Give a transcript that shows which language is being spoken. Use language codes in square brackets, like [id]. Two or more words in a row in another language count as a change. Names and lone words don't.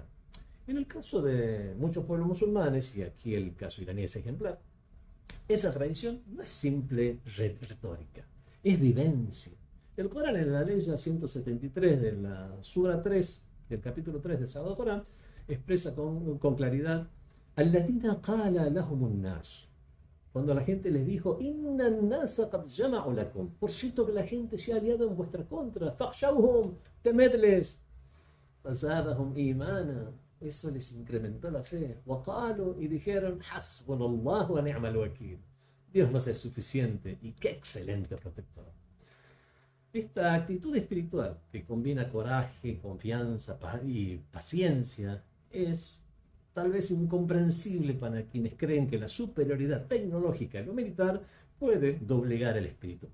[es] En el caso de muchos pueblos musulmanes, y aquí el caso iraní es ejemplar, esa tradición no es simple retórica, es vivencia. El Corán, en la ley 173 de la Sura 3, del capítulo 3 del Sagrado Corán, expresa con claridad: [ar] "الذين قال لهم الناس", [es] cuando la gente les dijo: [ar] "إن الناس قد جمعوا لكم", [es] por cierto que la gente se ha aliado en vuestra contra, "fakhshawhum", temedles, [ar] "فزادهم إيمانا", [es] eso les incrementó la fe, "waqalu", y dijeron: [ar] "حسبنا الله ونعم الوكيل", [es] Dios nos es suficiente y qué excelente protector. Esta actitud espiritual que combina coraje, confianza y paciencia es tal vez incomprensible para quienes creen que la superioridad tecnológica y lo militar puede doblegar el espíritu.